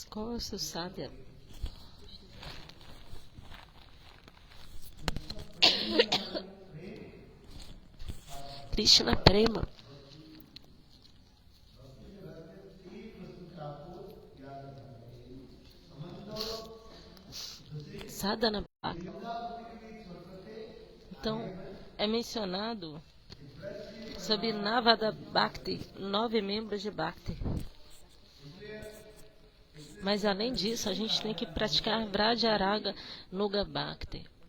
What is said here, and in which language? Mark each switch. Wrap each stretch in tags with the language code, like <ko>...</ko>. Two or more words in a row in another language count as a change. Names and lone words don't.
<pt>Qual é o seu sadhya?</pt> <sa>कृष्ण प्रेम. साधन भक्ति.</sa> <pt>Então, é mencionado sobre</pt> <sa>नवधा भक्ति,</sa> <pt>9 membros de Bhakti. Mas além disso, a gente tem que praticar</pt> <sa>व्रजराग नुग भक्ति.</sa>